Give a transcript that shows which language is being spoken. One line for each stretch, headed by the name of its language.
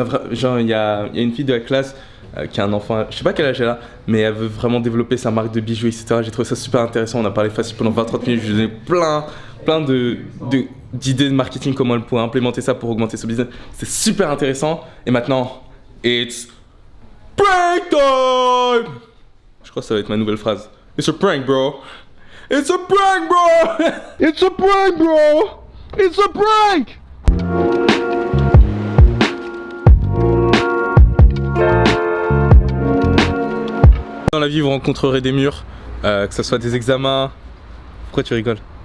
French: Genre, il y a une fille de la classe qui a un enfant, je sais pas quel âge elle a, mais elle veut vraiment développer sa marque de bijoux, etc. J'ai trouvé ça super intéressant. On a parlé facile pendant 20-30 minutes. Je lui ai donné plein d'idées de marketing, comment elle pourrait implémenter ça pour augmenter son business. C'est super intéressant. Et maintenant,
English: it's prank time!
French: Je crois que ça va être ma nouvelle phrase.
English: It's a prank, bro. It's a prank, bro! It's a prank, bro! It's a prank!
French: Dans la vie, vous rencontrerez des murs, que ce soit des examens. Pourquoi tu rigoles?